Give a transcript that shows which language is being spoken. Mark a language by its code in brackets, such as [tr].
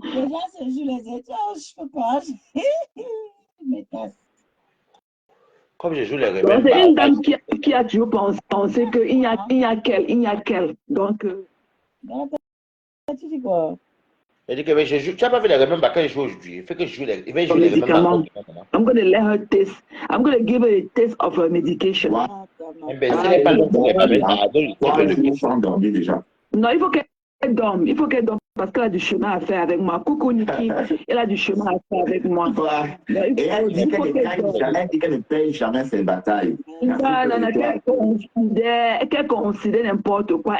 [fr] Les gens se jouent les étoiles, je peux pas. Comme je joue les rebelles. C'est une dame qui a toujours pensé qu'il n'y a qu'elle. Donc. Tu dis quoi? Elle dit que je joue. Tu n'as pas vu les rebelles quand je joue aujourd'hui. Il fait que je joue les rebelles. [en] I'm going to let her taste. I'm going to give her a taste of her medication. [fr] Mais ce n'est pas le rebelle. Déjà. Non, il faut qu'elle dorme. Il faut qu'elle dorme parce qu'elle a du chemin à faire avec moi. Coucou Niki, elle a du chemin à faire avec moi. Et elle dit qu'elle ne paye jamais ses batailles. Qu'elle considère n'importe quoi.